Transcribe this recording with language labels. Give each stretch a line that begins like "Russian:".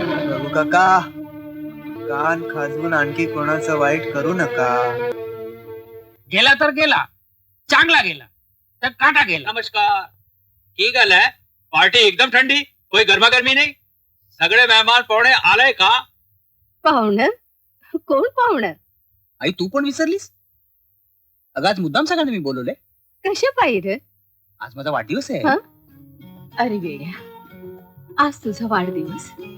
Marathi: रघु काका, कान खाजवून आणखी कोणाचं वाईट करू नका. गेला तर गेला, चांगला गेला तर काटा गेला. नमस्कार.
Hindi: ठीक है, पार्टी एकदम ठंडी, कोई गर्मागर्मी नहीं.
Marathi: सगळे मेहमान पाहुणे आलाय का? पाहुणं? कोण पाहुणं? आई तू पण विसरलीस? अगं आज मुद्दाम सगळ्यांना मी बोलवले. कशा पाहिजे? आज माझा वाढदिवस आहे. हा? अरे वेड्या, आज तुझा वाढदिवस.